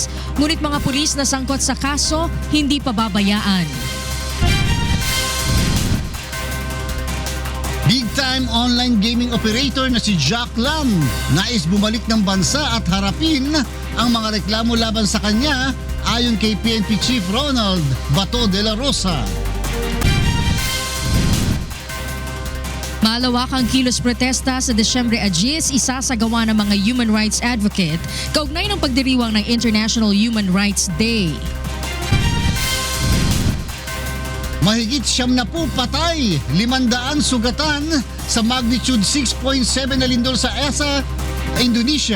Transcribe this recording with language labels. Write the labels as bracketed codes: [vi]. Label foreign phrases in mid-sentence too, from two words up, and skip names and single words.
[tl] Ngunit mga pulis na sangkot sa kaso, hindi pababayaan. [en] Big-time online gaming operator [tl] na si Jack Lam nais bumalik ng bansa at harapin ang mga reklamo laban sa kanya ayon kay PNP Chief Ronald Bato de la Rosa. Malawakang kilos protesta sa Desyembre Agis, isasagawa ng mga [en] human rights advocate [tl] kaugnay ng pagdiriwang ng International Human Rights Day. Mahigit 70 patay, 500 sugatan sa magnitude 6.7 na lindol sa ESA, Indonesia.